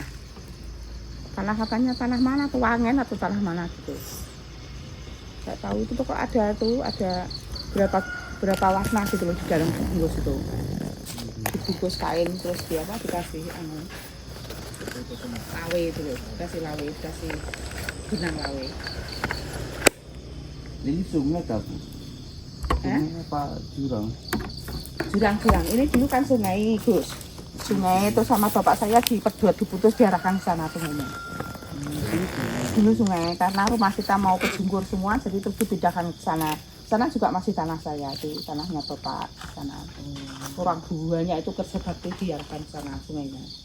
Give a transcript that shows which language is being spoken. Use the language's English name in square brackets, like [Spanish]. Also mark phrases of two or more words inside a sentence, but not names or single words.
[Indonesian] Tanah katanya tanah mana tuh, Wangen atau tanah mana gitu. Nggak tahu itu kok ada tuh, ada berapa warna gitu loh di dalam bungkus itu. Dibungkus kain terus dia apa dikasih lawe itu loh, dikasih lawe, dikasih benang lawe. Ini sungai kah Bu? sungai apa jurang? Jurang-jurang ini dulu kan sungai, Gus. Sungai itu sama bapak saya dipedot, diputus, diarahkan ke sana sungainya. Dulu sungai, karena rumah kita mau kejungkur semua, jadi terus dipindahkan ke sana. Sana juga masih tanah saya, itu tanahnya bapak sana. Orang duanya itu kerja bakti diarahkan ke sana sungainya.